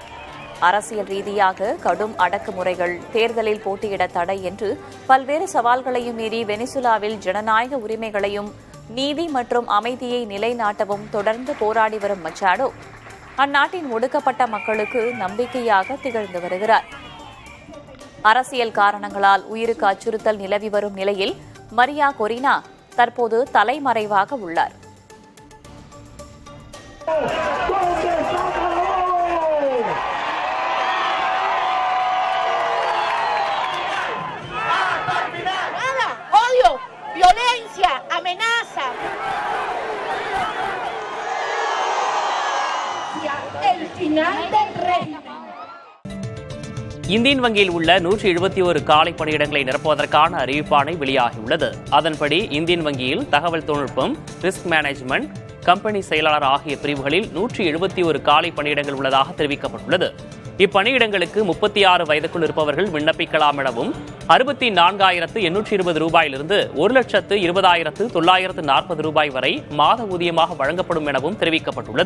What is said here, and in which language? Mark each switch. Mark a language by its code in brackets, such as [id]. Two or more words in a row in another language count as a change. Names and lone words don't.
[ta] அரசியல் ரீதியாக கடும் அடக்குமுறைகள், தேர்தலில் போட்டியிட தடை என்று பல்வேறு சவால்களையும் மீறி வெனிசுலாவில் ஜனநாயக உரிமைகளையும் நீதி மற்றும் அமைதியை நிலைநாட்டவும் தொடர்ந்து போராடி வரும் மச்சாடோ அந்நாட்டின் ஒடுக்கப்பட்ட மக்களுக்கு நம்பிக்கையாக திகழ்ந்து வருகிறார். அரசியல் காரணங்களால் உயிருக்கு அச்சுறுத்தல் நிலவி வரும் நிலையில் மரியா கொரினா தற்போது தலைமறைவாக உள்ளார். [es] Violencia, amenaza. El final del reino. [ta] இந்தியன் வங்கியில் உள்ள 171 காலி பணியிடங்களை நிரப்புவதற்கான அறிவிப்பாணை வெளியாகியுள்ளது. அதன்படி இந்தியன் வங்கியில் தகவல் தொழில்நுட்பம், [en] risk management, [ta] கம்பெனி செயலாளர் ஆகிய பிரிவுகளில் 171 காலி பணியிடங்கள் உள்ளதாக தெரிவிக்கப்பட்டுள்ளது. இப்பணியிடங்களுக்கு 36 வயதுக்குள் இருப்பவர்கள் விண்ணப்பிக்கலாம் எனவும் 64,820 ரூபாயிலிருந்து 1,20,940 ரூபாய் வரை மாத ஊதியமாக வழங்கப்படும் எனவும் தெரிவிக்கப்பட்டுள்ளது.